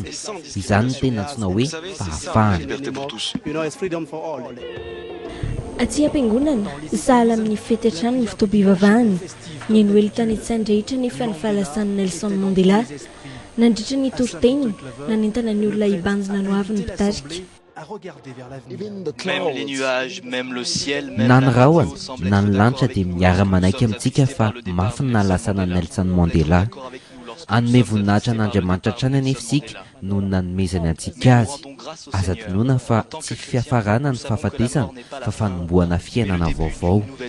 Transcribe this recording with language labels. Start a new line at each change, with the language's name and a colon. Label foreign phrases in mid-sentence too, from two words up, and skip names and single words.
Malagasy: Izany ny tena antsoina hoe fahafahana. Aty am-piangonana, sahala amin'ny fety hatrany ny fitoam-pivavahany. Ny Noely tany Tsaindrehetra nefa ny fahalasan'i Nelson Mandela. Nandritra ny toroteny, nanentana ny olona hibanjina no avy ny mpitarika.
French: Même les nuages, même le ciel,
Malagasy: na ny rahona na ny lanitra dia miara-manaiky amintsika fa mafy ny nahalasana Nelson Mandela. Anome voninahitra an'Andriamanitra hatrany anefa isika no nanomezany antsika azy. Aza dinoina fa tsy fiafarana ny fahafatesana fa fanombohana fiainana vaovao.